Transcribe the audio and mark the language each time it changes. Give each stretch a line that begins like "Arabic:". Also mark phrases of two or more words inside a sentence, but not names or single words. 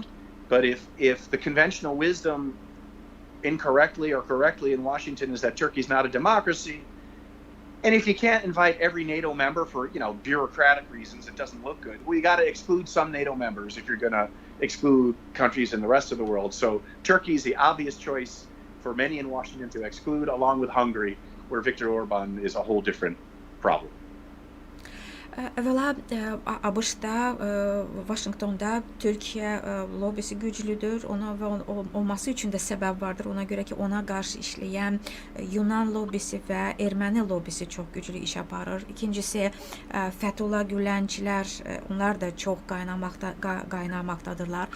English: But if the conventional wisdom incorrectly or correctly in Washington is that Turkey's not a democracy, and if you can't invite every NATO member for, bureaucratic reasons, it doesn't look good. Well, you got to exclude some NATO members if you're going to exclude countries in the rest of the world. So Turkey's the obvious choice for many in Washington to exclude, along with Hungary, where Viktor Orban is a whole different problem.
Azerbaijani: Əvvəla ABŞ-da, Vaşinqtonda Türkiyə lobisi güclüdür. Ona və olması üçün də səbəb vardır. Ona görə ki, ona qarşı işləyən Yunan lobisi və erməni lobisi çox güclü iş aparır. İkincisi, Fethullah Gülençilər, onlar da çox qaynamaqdadırlar.